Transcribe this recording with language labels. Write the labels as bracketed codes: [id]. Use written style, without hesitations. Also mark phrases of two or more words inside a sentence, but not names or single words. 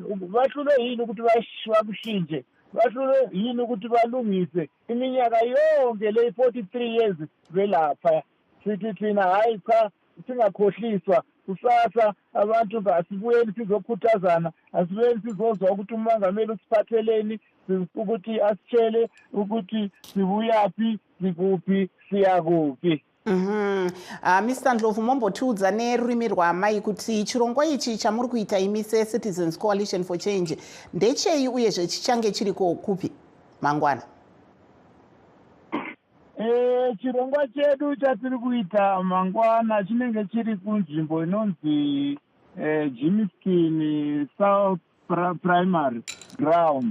[nd] Bahlule yini ukuthi bakushintshe? Bahlule yini ukuthi balungise iminyaka yonke le 43 years belapha? Sithi thina hayi cha, singakhohliswa kusasa abantu asibuyeni sizokhuthazana, asibuyeni sizozwa ukuthi umongameli usiphatheleni, ukuthi asitshele ukuthi sibuyaphi, sikuphi, siyakuphi. [sn] Mr. Ndlovu, mombotiudza nerurimi rwamai kuti chirongwa ichi chamuri kuita imi seCitizens Coalition for Change ndechei uyezve chichange chiriko kupi mangwana? Chirongwa chedu chatiri kuita mangwana chinenge chiri kunzvimbo inonzi Jimiskin South Primary Ground.